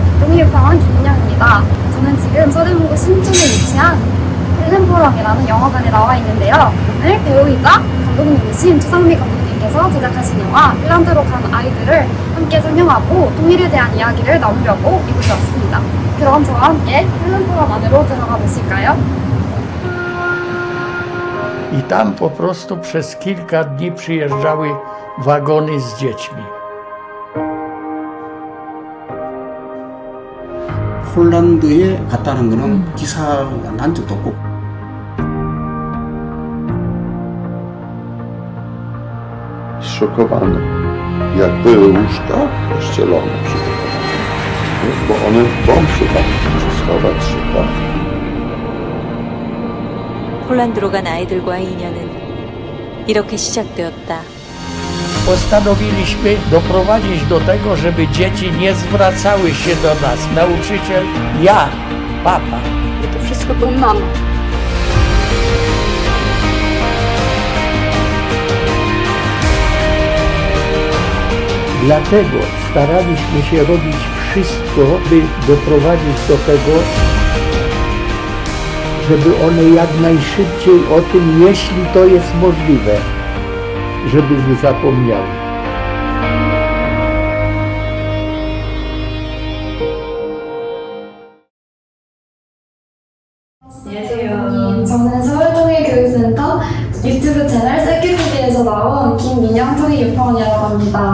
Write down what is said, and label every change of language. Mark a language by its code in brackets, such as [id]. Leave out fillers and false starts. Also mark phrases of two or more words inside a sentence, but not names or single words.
[ko] 동의유평원 김민영입니다. 저는 지금 서대문구 신촌에 위치한 필름포럼이라는 영화관에 나와 있는데요. 오늘 배우이자 감독님이신 주상미 감독님께서 제작하신 영화 필란드로 간 아이들을 함께 상영하고 통일에 대한 이야기를 나누려고 이곳에 왔습니다. 그럼 저와 함께 필름포럼 안으로 들어가 보실까요? [pl] I tam po prostu przez kilka dni przyjeżdżały wagony z dziećmi. [ko] 폴란드에 갔다는 거는 기사가 난 적도 없고. [pl] Zszokowany, jak były łóżka pościelone przygotowane, bo one w bomb szukali, czy schować się tak. [ko] 폴란드로 간 아이들과의 인연은 이렇게 시작되었다. [pl] Postanowiliśmy doprowadzić do tego, żeby dzieci nie zwracały się do nas. Nauczyciel, ja, papa. To wszystko to mama. Dlatego staraliśmy się robić wszystko, by doprowadzić do tego, żeby one jak najszybciej o tym, jeśli to jest możliwe, żeby zapomniały. [ko] 안녕하세요. 저는 서울통일교육센터 유튜브 채널 셀큐TV에서 나온 김민영 통일유평원이라고 합니다.